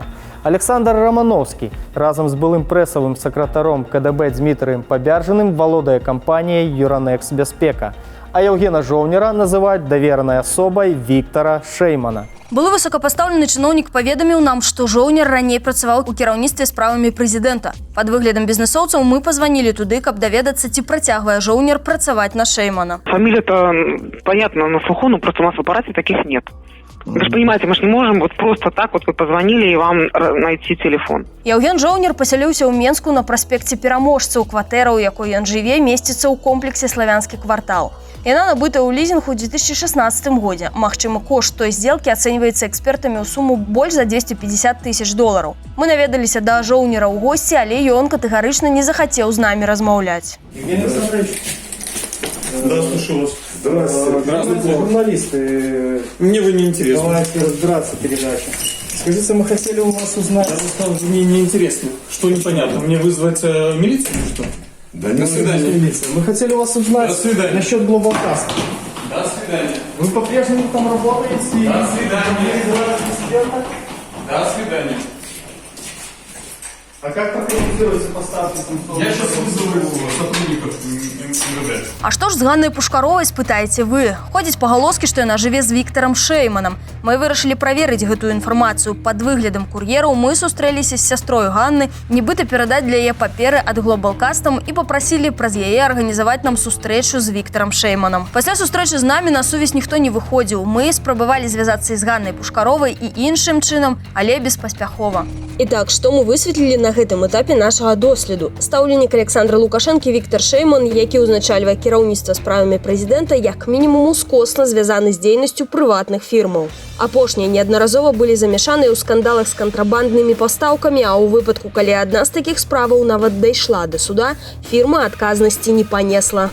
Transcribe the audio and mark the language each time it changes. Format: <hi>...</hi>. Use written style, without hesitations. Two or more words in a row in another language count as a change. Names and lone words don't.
<be>Александр Романовскі разам з былым прэсавым сакратаром КДБ Дмітрыем Пабяржаным валодае кампаніяй «Юранекс Бяспека», а Яўгена Жоўнера называюць даверанай асобай Віктора Шеймана. Былы высокапастаўлены чыноўнік паведаміў нам, што Жоўнер раней працаваў у кіраўніцтве справамі прэзідэнта. Пад выглядам бізнесоўцаў мы пазванілі туды, каб даведацца, ці працягвае Жоўнер працаваць на Шеймана.</be> <ru>Фамилия-то понятно на слуху, но просто у нас в аппарате таких нет. Вы же понимаете, мы же не можем вот просто так вот вы позвонили и вам найти телефон.</ru> <be>Яўген Жоўнер пасяліўся ў Менску на праспекце Пераможцаў. Кватэра, у якой ён жыве, месціцца ў комплексе «Славянскі квартал». Яна набыта ў лізінг у 2016 годзе. Магчымы кошт той здзелкі ацэньваецца экспертамі ў суму больш за $250 000. Мы наведаліся да Жоўнера ў госці, але ён катэгарычна не захацеў з намі размаўляць.</be> <ru>Евгений Александрович, да, слушаю вас. Здравствуйте. Журналисты. Мне вы не интересны. Давайте разбираться передача. Скажите, мы хотели у вас узнать... Мне не интересно. Что непонятно? Мне вызвать милицию, что? Да, до свидания. Мы хотели у вас узнать насчет Global Custom. До свидания. Вы по-прежнему там работаете? До свидания. До свидания. А как прокомментируете поставки? Я сейчас вызову сотрудников МВД.</ru> <be>А што ж з Ганнай Пушкаровай, спытаеце вы? Ходзіць пагалоскі, што яна жыве з Віктарам Шейманам. Мы вырашылі праверыць гэтую інфармацыю. Пад выглядам кур'ераў мы сустрэліся з сястрой Ганны, нібыта перадаць для яе паперы ад Global Custom і папрасілі праз яе арганізаваць нам сустрэчу з Віктарам Шэйманам. Пасля сустрэчы з намі на сувязь ніхто не выходзіў. Мы спрабавалі звязацца з Ганнай Пушкаровай і іншым чынам, але беспаспяхова.</be> <ru>Итак, что мы высветлили</ru> <be>на гэтым этапе нашага доследу? Стаўленік Александра Лукашэнкі Віктар Шэйман, які ўзначальвае кіраўніцтва справамі прэзідэнта, як мінімум ускосна звязаны з дзейнасцю прыватных фірмаў. Апошнія неаднаразова былі замешаныя ў скандалах з кантрабанднымі пастаўкамі, а ў выпадку, калі адна з такіх справаў нават дайшла да суда, фірма адказнасці не панесла.</be>